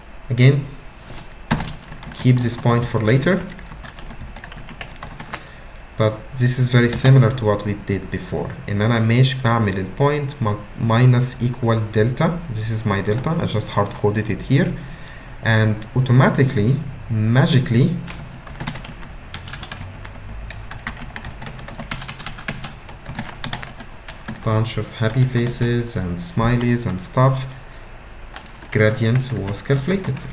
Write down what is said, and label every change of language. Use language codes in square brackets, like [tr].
[en] Again, keep this point for later, but this is very similar to what we did before. [ar] إن أنا مش بعمل ال point minus equal delta. [en] This is my delta. I just hard coded it here, and automatically, magically, bunch of happy faces and smileys and stuff, gradient was calculated.